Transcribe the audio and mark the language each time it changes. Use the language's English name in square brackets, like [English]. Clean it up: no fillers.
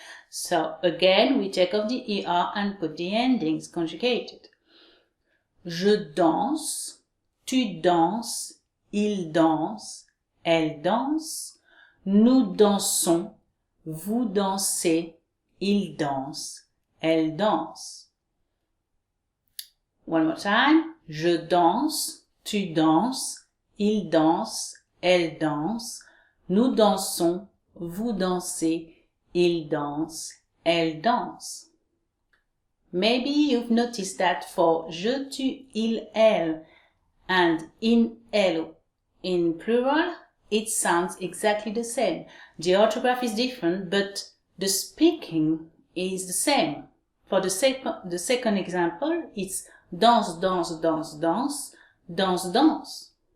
[French] So again, we take off the ER and put the endings conjugated. Je danse, tu danses, il danse, elle danse, nous dansons, vous dansez, il danse, elle danse. [English] One more time. [French] Je danse, tu danses, il danse, elle danse, nous dansons, vous dansez, il danse, elle danse. [English] Maybe you've noticed that for je, tu, il, elle and in, elle in plural, it sounds exactly the same. The orthography is different, but the speaking is the same. For the second example, it's danse, danse, danse, danse, danse, danse.